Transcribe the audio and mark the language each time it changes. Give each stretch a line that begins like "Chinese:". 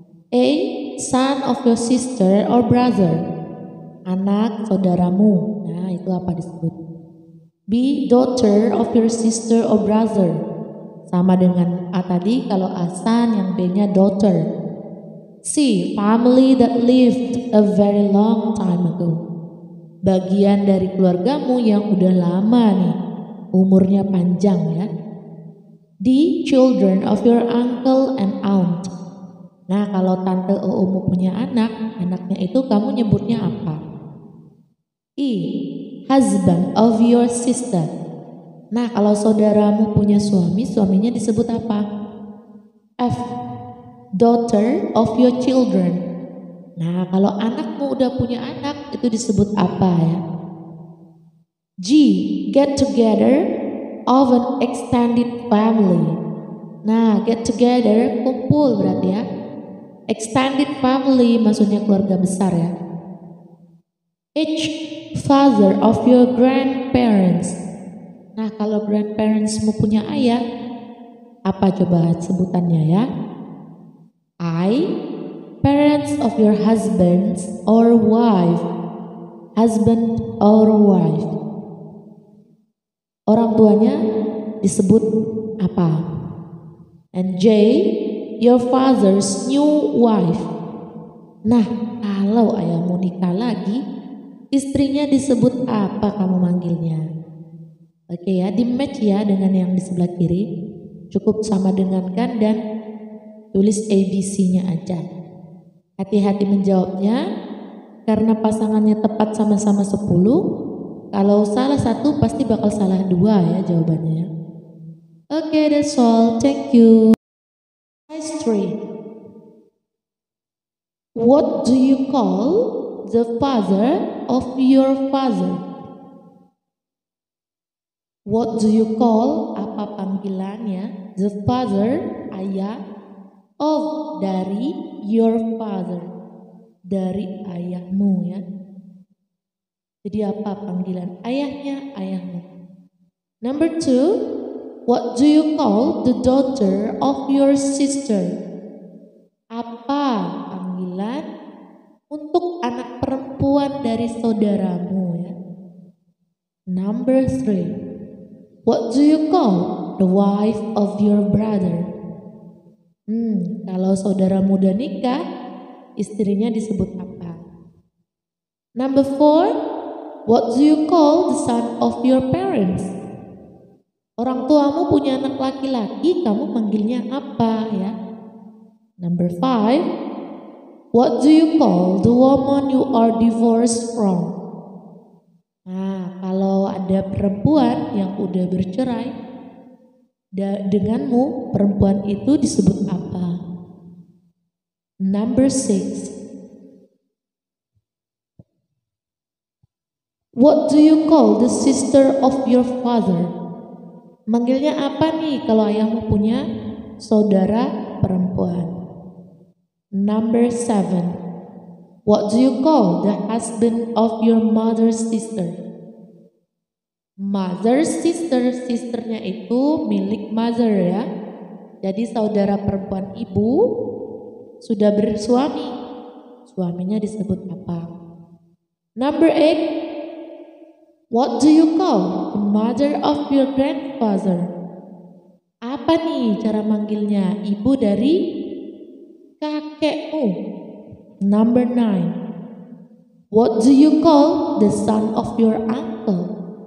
English: A, son of your sister or brother.
Indonesian: Anak saudaramu. Nah, itu apa disebut?
English: B, daughter of your sister or brother.
Indonesian: Sama dengan A tadi, kalau A son, yang B-nya daughter.
English: C, family that lived a very long time ago.
Indonesian: Bagian dari keluargamu yang udah lama nih, umurnya panjang ya.
English: D, children of your uncle and aunt.
Indonesian: Nah, kalau tante oumu punya anak, anaknya itu kamu nyebutnya apa?
English: E, husband of your sister.
Indonesian: Nah, kalau saudaramu punya suami, suaminya disebut apa?
English: F, daughter of your children.
Indonesian: Nah, kalau anakmu udah punya anak, itu disebut apa ya?
English: G, get together of an extended family.
Indonesian: Nah,
English: get together,
Indonesian: kumpul berarti ya.
English: Extended family
Indonesian: maksudnya keluarga besar ya.
English: H, father of your grandparents.
Indonesian: Nah, kalau grandparentsmu punya ayah, apa coba sebutannya ya?
English: I, parents of your husband or wife. Husband or wife.
Indonesian: Orang tuanya disebut apa?
English: And J, your father's new wife.
Indonesian: Nah, kalau ayahmu nikah lagi, istrinya disebut apa kamu manggilnya? Oke ya, di match ya dengan yang di sebelah kiri. Cukup sama dengan kan dan tulis ABC-nya aja. Hati-hati menjawabnya, karena pasangannya tepat sama-sama 10. Kalau salah satu pasti bakal salah 2 ya jawabannya.
English: Oke, that's all. Thank you. Exercise 3. What do you call the father of your father. What do you call,
Indonesian: apa panggilannya,
English: the father, ayah, of, dari, your father,
Indonesian: dari ayahmu ya. Jadi apa panggilan ayahnya, ayahmu.
English: Number 2, what do you call the daughter of your sister?
Indonesian: Apa panggilan untuk anak perempuan dari saudaramu ya.
English: Number 3, what do you call the wife of your brother?
Indonesian: Kalau saudara muda nikah, istrinya disebut apa?
English: Number 4, what do you call the son of your parents?
Indonesian: Orang tuamu punya anak laki-laki, kamu manggilnya apa ya?
English: Number 5, what do you call the woman you are divorced from?
Indonesian: Nah, kalau ada perempuan yang udah bercerai denganmu, perempuan itu disebut apa?
English: Number 6, what do you call the sister of your father?
Indonesian: Manggilnya apa nih kalau ayahmu punya saudara perempuan?
English: Number 7, what do you call the husband of your mother's sister? Mother's sister,
Indonesian: sisternya itu milik mother ya. Jadi saudara perempuan ibu sudah bersuami, suaminya disebut apa?
English: Number 8, what do you call the mother of your grandfather?
Indonesian: Apa nih cara manggilnya ibu dari kakekmu?
English: Number 9, what do you call the son of your uncle?